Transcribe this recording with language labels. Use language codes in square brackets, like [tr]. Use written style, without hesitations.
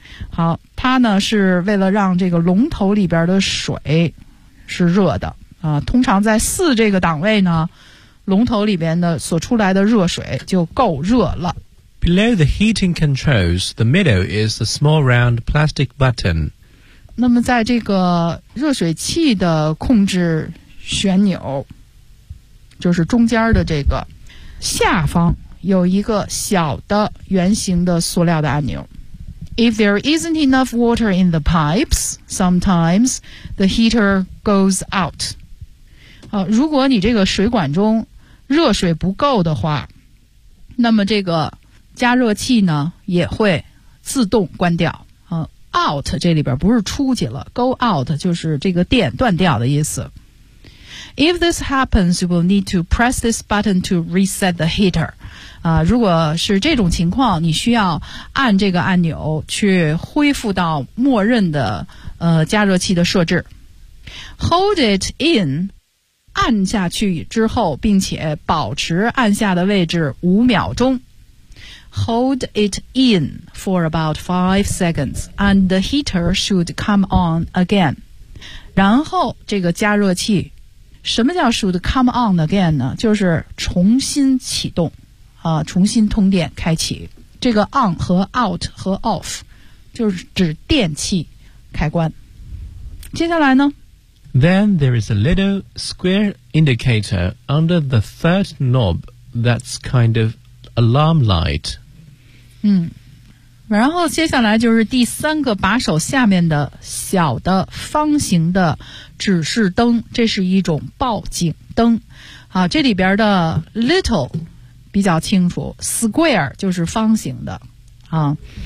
[zh] 好，它呢是为了让这个龙头里边的水是热的啊。通常在四这个档位呢，龙头里边的所出来的热水就够热了。 [en] Below the heating controls, the middle is the small round plastic button。 [zh] 那么在这个热水器的控制旋钮，就是中间的这个下方有一个小的圆形的塑料的按钮。 [en] If there isn't enough water in the pipes, sometimes the heater goes out. [zh] 如果你这个水管中热水不够的话，那么这个加热器呢也会自动关掉。 out 这里边不是出去了， go out 就是这个电断掉的意思。 [en] If this happens, you will need to press this button to reset the heater. [zh] 如果是这种情况，你需要按这个按钮去恢复到默认的加热器的设置。 [en] Hold it in, [zh] 按下去之后，并且保持按下的位置五秒钟。 [en] Hold it in for about 5 seconds, and the heater should come on again. [zh] 然后这个加热器，什么叫 should come on again 呢？就是重新启动，重新通电开启。这个 on 和 out 和 off 就是指电器开关。接下来呢？ [en] Then there is a little square indicator under the third knob that's kind of alarm light. [zh] 嗯，然后接下来就是第三个把手下面的小的方形的指示灯，这是一种报警灯。好，这里边的 little 比较清楚， square 就是方形的啊。